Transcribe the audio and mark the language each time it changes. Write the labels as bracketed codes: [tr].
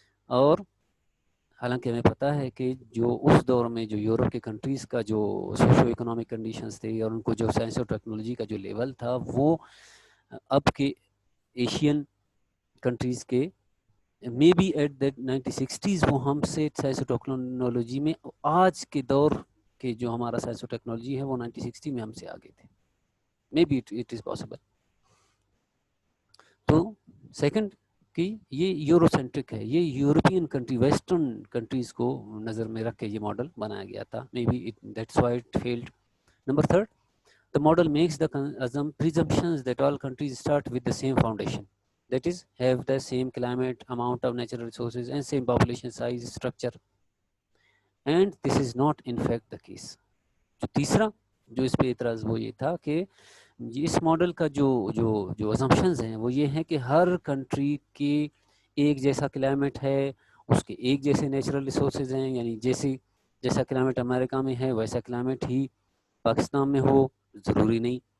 [ur] اور حالانکہ ہمیں پتہ ہے کہ جو اس دور میں جو یورپ کے کنٹریز کا جو سوشو اکنامک کنڈیشنز تھے اور ان کو جو سائنس اور ٹیکنالوجی کا جو لیول تھا وہ اب کے ایشین کنٹریز کے [en] may be at that [ur] 1960s وہ ہم سے سائنس اور ٹیکنالوجی میں آج کے دور کے جو ہمارا سائنس اور ٹیکنالوجی ہے وہ 1960 میں ہم سے آگے تھے. [en] May be it is possible. [ur] تو سیکنڈ کہ یہ یورو سینٹرک ہے, یہ یورپین کنٹری ویسٹرن کنٹریز کو نظر میں رکھ کے یہ ماڈل بنایا گیا تھا. [en] May be that's why it failed. Number third, the model makes the presumptions that all countries start with the same foundation, that is have the same climate, amount of natural resources and same population size, structure, and this is not in fact the case. [ur] جو تیسرا جو اس پہ اعتراض وہ یہ تھا کہ اس model کا جو assumptions ہیں وہ یہ ہیں کہ ہر کنٹری کی ایک جیسا کلائمیٹ ہے, اس کے ایک جیسے نیچرل ریسورسز ہیں, یعنی جیسا کلائمیٹ امریکہ میں ہے ویسا کلائمیٹ ہی پاکستان میں ہو, ضروری نہیں.